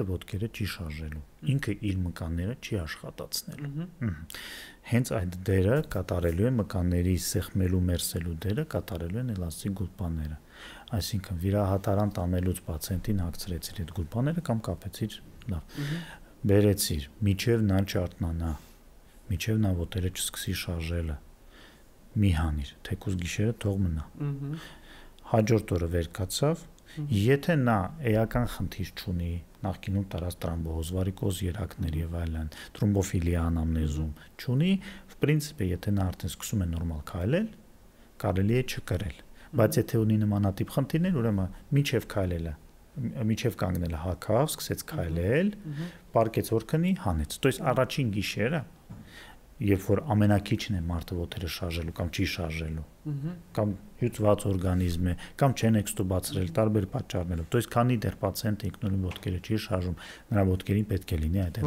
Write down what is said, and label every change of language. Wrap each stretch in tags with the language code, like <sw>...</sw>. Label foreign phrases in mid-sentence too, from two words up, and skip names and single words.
<hy>ոտքերը չի շարժելու, ինքը իր մկանները չի աշխատացնելու։ Հենց այդ դերը կատարելու է մկանների սեղմելու, մերսելու դերը կատարելու են էլաստիկ գուլպաները։ Այսինքն վիրահատարան տանելուց պացիենտին հագցրեցիր այդ գուլպաները կամ կապեցիր, լավ, բերեցիր, միջև նա չարթնանա, միջև նա ոտերը չսկսի շարժելը, մի հանիր, թեկուզ գիշերը թող մնա։ Հաջորդ օրը վեր կացավ, եթե նա էական խնդիր չունի, նախկինում տարած տրամբոз, վարիկոզ երակներ եւ այլն, թրոմբոֆիլիա անամնեզում չունի,</hy> <ru>в принципе,</ru> <hy>եթե նա արդեն սկսում է նորմալ քայլել, կարելի է չկրել։ Բայց եթե ունի նմանատիպ խնդիրներ, ուրեմն միջև քայլելը, միջև կանգնելը հակավ, սկսեց քայլել, պարկեց որ քնի, հանեց։</hy> <ru>То есть</ru> <hy>առաջին գիշերը երբ որ ամենակիչն է մարդը ոտերը շարժելու կամ չի շարժելու, կամ հյուծված օրգանիզմ է, կամ չեն էքստուբացրել, տարբեր պատճառներով։</hy> <ru>То есть</ru> <hy>քանի դեռ պացիենտը ինքնուրույն ոտքերը չի շարժում, նրա ոտքերին պետք է լինի այդ</hy>